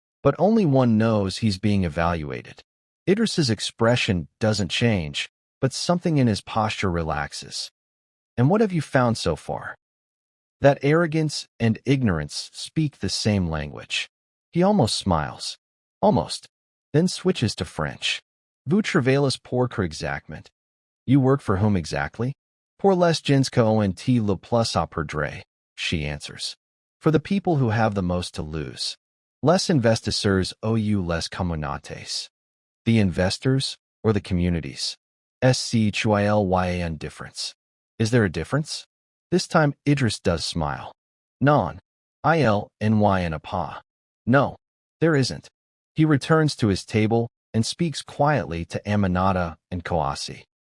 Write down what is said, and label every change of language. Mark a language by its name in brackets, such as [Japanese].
[English] But only one knows he's being evaluated. Idris's expression doesn't change, but something in his posture relaxes. And what have you found so far? That arrogance and ignorance speak the same language. He almost smiles. Almost. Then switches to French. [French] Vous travaillez pour que exactement? [English] You work for whom exactly? [French] Pour les gens qui ont le plus à perdre, [English] she answers. For the people who have the most to lose. [French] Les investisseurs ou les communautés. [English] The investors or the communities. SCHYLYAN difference. Is there a difference? This time Idris does smile. [French] Non. [English] ILNYN. No, there isn't. He returns to his table and speaks quietly to Aminata and Kawasi.